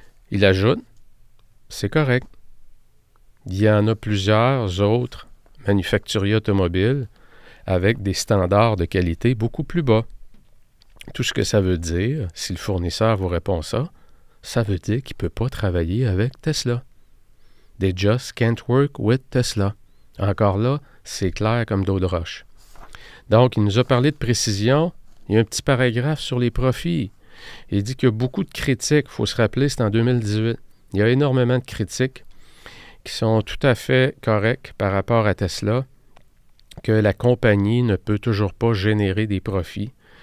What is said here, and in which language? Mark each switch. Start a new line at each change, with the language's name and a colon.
French: Il ajoute, c'est correct. Il y en a plusieurs autres manufacturiers automobiles avec des standards de qualité beaucoup plus bas. Tout ce que ça veut dire, si le fournisseur vous répond ça, ça veut dire qu'il ne peut pas travailler avec Tesla.
English: They just can't work with Tesla.
French: Encore là, c'est clair comme d'eau de roche. Donc, il nous a parlé de précision. Il y a un petit paragraphe sur les profits. Il dit qu'il y a beaucoup de critiques. Il faut se rappeler, c'est en 2018. Il y a énormément de critiques qui sont tout à fait correctes par rapport à Tesla, que la compagnie ne peut toujours pas générer des profits.